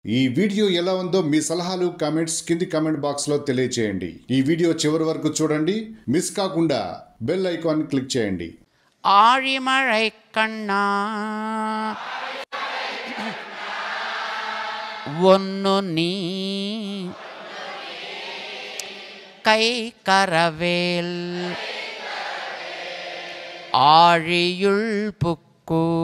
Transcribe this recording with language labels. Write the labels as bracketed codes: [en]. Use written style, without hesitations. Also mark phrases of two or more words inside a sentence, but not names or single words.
[te] ఈ వీడియో ఎలా ఉందో మీ సలహాలు కామెంట్స్ కింది [en] comment box [te] లో తెలియజేయండి. ఈ వీడియో చివరి వరకు చూడండి, మిస్ కాకుండా [en] bell icon click [te] చేయండి. [ta] ஆழிமழை கண்ணா ஒன்னு நீ கை கரவேல் ஆழியுள் புக்கு